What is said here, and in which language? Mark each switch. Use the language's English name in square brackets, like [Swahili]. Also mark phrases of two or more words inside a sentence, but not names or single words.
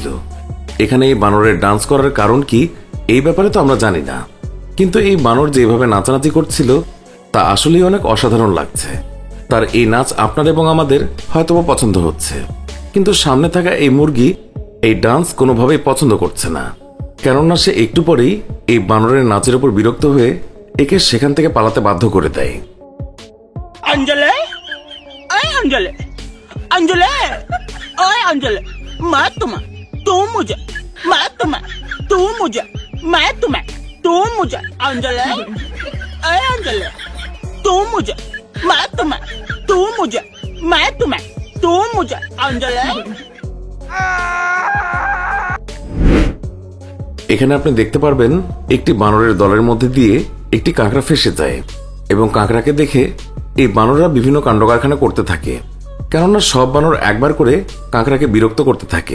[Bangla] এখানে এই বানরের ডান্স করার কারণ কি এই ব্যাপারে তো আমরা জানি না, কিন্তু এই বানর যেভাবে নাচানাচি করছিল তা আসলেই অনেক অসাধারণ লাগছে। তার এই নাচ আপনার এবং আমাদের হয়তোবা পছন্দ হচ্ছে, কিন্তু সামনে থাকা এই মুরগি এই ডান্স কোনোভাবেই পছন্দ করছে না। কেননা সে একটু পরেই এই বানরের নাচের উপর বিরক্ত হয়ে একে সেখান থেকে পালাতে বাধ্য করে দেয়। [Hindi] अंजले, अय अंजले, अंजले, अय अंजले, मैं तुम्हें, तुम मुझे, मैं तुम्हें, तू मुझे, मैं तुम्हें, तू मुझे, अंजले, अय अंजले, तुम मुझे, मैं तुम्हें, तू मुझे, मैं तुम्हें, तू मुझे, अंजले। [Bangla] এখানে আপনি দেখতে পারবেন একটি বানরের দলের মধ্যে দিয়ে একটি কাঁকড়া ফেসে যায় এবং কাঁকড়াকে দেখে এই বানররা বিভিন্ন কাণ্ড কারখানা করতে থাকে। কেননা সব বানর একবার করে কাঁকড়াকে বিরক্ত করতে থাকে।